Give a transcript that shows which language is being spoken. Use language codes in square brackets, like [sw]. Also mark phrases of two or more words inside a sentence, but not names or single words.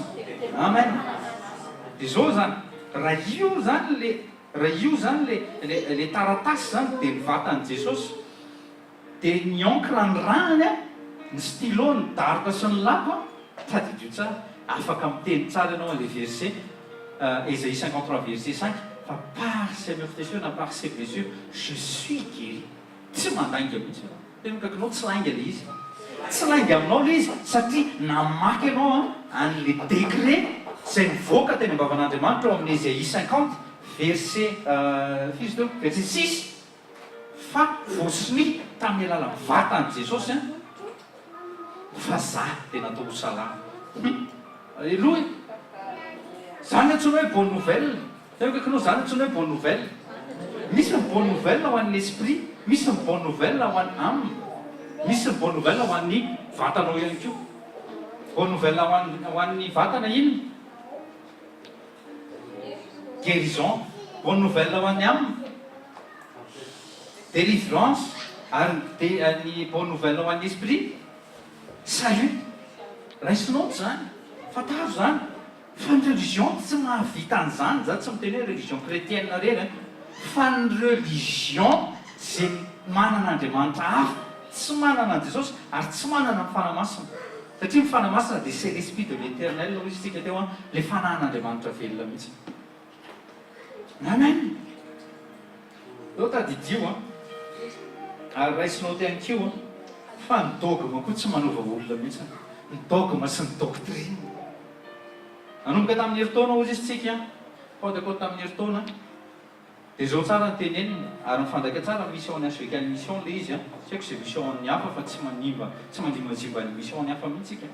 [mg] Amen. Dia zao zany raha io zany le taratasy zany dia mivatan'i Jesosy dia ny encre ny rany ny stylo ny daroka sy ny lako tadidio tsara afaka miteny tsara ianao le verset Ésaïe 53 verset 5 fa [fr] par ses meurtrissures [mg] na [fr] par ses blessures je suis guéri. [mg] Tsy mandanga mihitsy tena kaikinao tsy lainga le izy tsy lainga aminao le izy satria namaky ianao an'le décret izay mivoaka teny ambavan'Andriamanitra ao amin'ny Ésaïe 50 verset 6 fa voasiny tamin'ny alalan'ny vatan'i Jesosy fa za dia natao ho salama. Alleloia. Zany antsoina hoe [fr] bonne nouvelle. [mg] Tena kaikinao zany antsoina hoe [fr] bonne nouvelle. [mg] Misy ny [fr] bonne nouvelle [mg] ho an'ny esprit, misy ny [fr] bonne nouvelle [mg] ho an'ny âme, misy ny [fr] bonne nouvelle [mg] ho an'ny vatanao ihany koa. [fr] Bonne nouvelle [mg] ho an'ny vatana inona? [fr] Guérison. Bonne nouvelle [mg] ho an'ny [fr] âme, délivrance. [mg] Ary ny [fr] bonne nouvelle [mg] ho an'ny esprit, salut. Raisinao zany, fantaro zany. Fa ny religion tsy mahavita an'izany, za tsy miteny hoe [fr] religion chrétienne [mg] reny fa ny religion izay manana Andriamanitra hafa, tsy manana an Jesosy ary tsy manana ny fanamasina. Satria ny fanamasina dia [fr] c'est l'esprit de l'éternel [mg] no izy tsika teo le fanahin'Andriamanitra velona mihitsy. Amen. Eo tadidio ary raisinao teny kio fa ny dogma koa tsy manova olona mihitsy. Ny dogma sy ny doctrine nanomboka tamin'ny heritaona ozy izy tsika fao tamin'ny heritaona dia zao tsara ny teneniny ary mifandraika tsara mission ny asveka ny mission le izy tsy haiko izay mission ny hafa fa tsy mandimazimba ny mission ny hafa mihitsika.